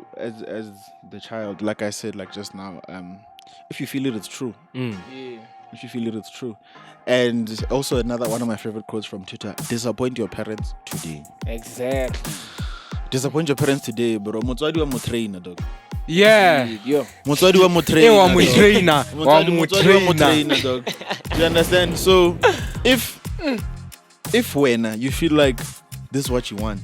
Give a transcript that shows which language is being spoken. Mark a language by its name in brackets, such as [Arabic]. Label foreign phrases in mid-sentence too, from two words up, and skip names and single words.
[English] As the child, like I said, like just now. If you feel it, it's true. Yeah. If you feel it, it's true. And also another one of my favorite quotes from Twitter: "Disappoint your parents today. Exactly. Disappoint your parents today, bro. [Tswana] Motswadi wa mo trainer, dog. [English] Yeah. Yo. [Tswana] Motswadi wa mo trainer. Wa mo trainer. Motswadi wa mo trainer, dog. [English] Do you understand? So, if when you feel like this is what you want,